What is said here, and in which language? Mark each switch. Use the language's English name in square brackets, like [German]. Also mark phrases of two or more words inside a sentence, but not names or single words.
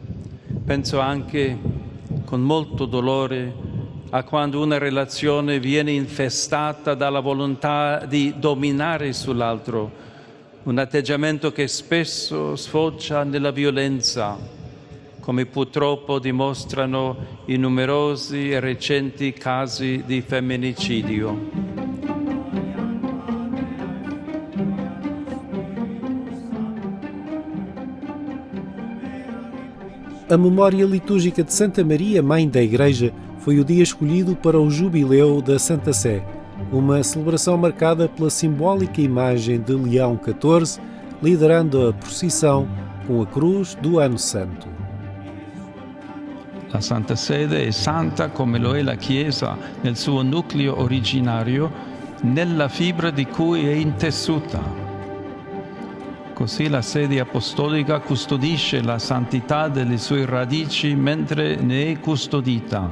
[Italian] Penso anche con molto dolore a quando una relazione viene infestata dalla volontà di dominare sull'altro, un atteggiamento che spesso sfocia nella violenza, come purtroppo dimostrano i numerosi e recenti casi di femminicidio. [Portuguese] A memória litúrgica de Santa Maria, Mãe da Igreja, foi o dia escolhido para o Jubileu da Santa Sé, uma celebração marcada pela simbólica imagem de Leão XIV, liderando a procissão com a cruz do Ano Santo. [Italian] La Santa Sede è santa come lo è la Chiesa nel suo nucleo originario, nella fibra di cui è intessuta. Così la sede apostolica custodisce la santità delle sue radici mentre ne è custodita.